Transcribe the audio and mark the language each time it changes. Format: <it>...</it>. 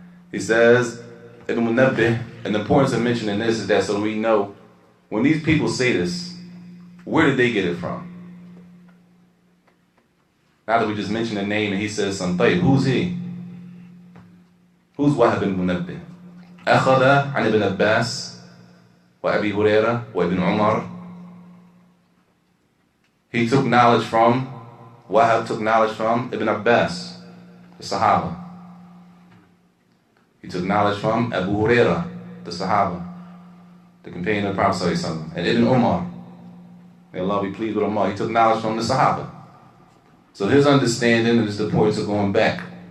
<en>He says, Ibn Munabbih, and the importance of mentioning this is that so we know when these people say this, where did they get it from? Now that we just mentioned a name and he says something, who's he? Who's Wahab ibn Munabbih?</en> <ar>أخذ عن ابن عباس وأبي هريرة وابن عمر.</ar> <en>He took knowledge from, Wahab took knowledge from Ibn Abbas, the Sahaba. He took knowledge from Abu Hurairah, the Sahaba, the companion of the Prophet ﷺ, and Ibn Umar. May Allah be pleased with Umar. He took knowledge from the Sahaba. So his understanding is the importance of going back.</en>